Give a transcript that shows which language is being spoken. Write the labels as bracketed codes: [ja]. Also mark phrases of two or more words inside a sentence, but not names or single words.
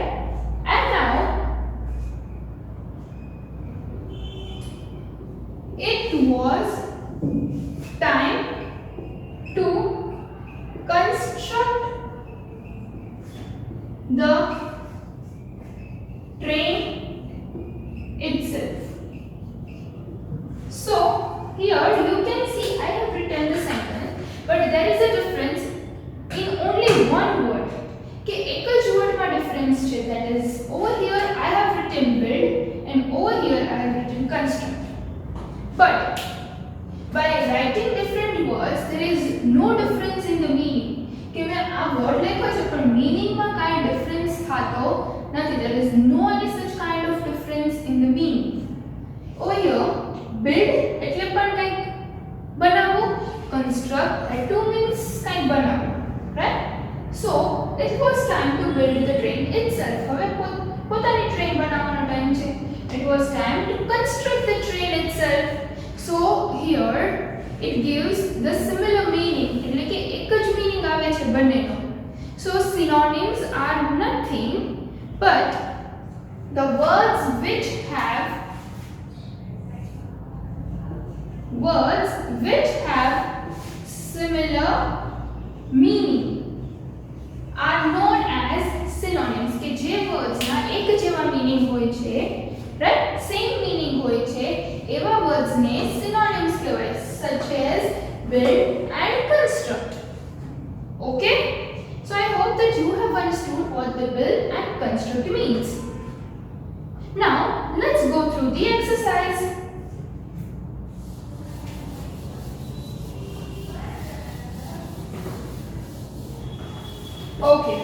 [en] And now it was time to construct the train itself. So here you can see I have written the sentence, but there is a difference in only one word. [gu] કે એક જ wordમાં difference છે, [en] that is over here I have written build and over here I have written construct. But by writing different words, there is no difference in the meaning. [gu] કે મેં આ word લખ્યો છે પણ meaningમાં કાંઈ difference થતો નથી. [en] There is no any such kind of difference in the meaning. Over here, build [gu] એટલે પણ કંઈક બનાવવું, [en] construct that too means [gu] કંઈક બનાવવું, [en] right? So it was time to build the train itself. [gu] હવે પોતાની train બનાવવાનો time છે. [en] It was time to construct the train itself. So here it gives the similar meaning, [gu] એટલે કે એક જ meaning આવે છે બંનેનો. [en] So synonyms are nothing but the words which have similar meaning are known as synonyms. [gu] કે જે words ના એક જેવા meaning હોય છે, right? [en] Same meaning [gu] હોય છે, એવા words ને synonyms કહેવાય, [en] such as build and construct. Okay? So I hope that you have understood what the build and construct means. Now let's go through the exercise. Okay.